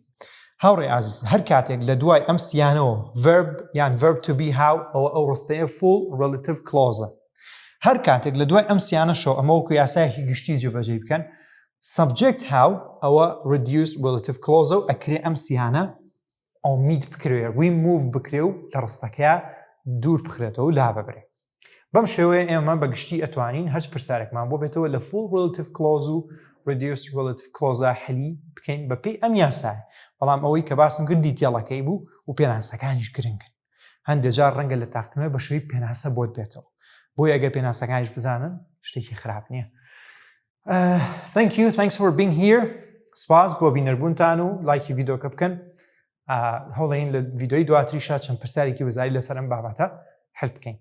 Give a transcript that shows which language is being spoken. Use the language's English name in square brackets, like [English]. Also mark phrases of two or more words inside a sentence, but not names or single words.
[Central Kurdish] هاوڕێ عزیز هەر کاتێک لە دوای ئەم سیانەوە verb یان [English] verb to be [Central Kurdish] how ئەو ڕستەیە [English] full relative clause. [Central Kurdish] هەر کاتێک لە دوای ئەم سیانەشەوە ئەمە وەکو یاسایەکی گشتی جێبەجێ بکەن subject how ئەوە [English] reduce relative clause [Central Kurdish] و ئەکرێ ئەم سیانە ئۆمید بکرێ remove بکرێ و لە ڕستەکەیە دوور بخرێتەوە و لا ببرێ. بەم شێوەیە ئێمە بەگشتی ئەتوانین هەچ پرسیارێکمان بۆ بێتەوە لە [English] full relative clause [Central Kurdish] و [English] reduce relative clause [Central Kurdish] هەلی بکەین بەپێی ئەم یاسایە. بەڵام ئەوەی کە باسم کرد دیتێڵەکەی بوو و پێناسەکانیش گرنگن. هەندێک جار ڕەنگە لە تاقنەوەی بە شێوەی پێناسە بۆت بێتەوە. بۆی ئەگەر پێناسەکانیش بزانن شتێکی خراپ نییە. [English] Thanks for being here. [Central Kurdish] سپاس بۆ بینەربوونتان و لایکی ڤیدۆکە بکەن. هەوڵەین لە ڤیدۆی دواتریشە چەند پرسیارێکی وەزایی لەسەر ئەم بابەتە هەڵ بکەین.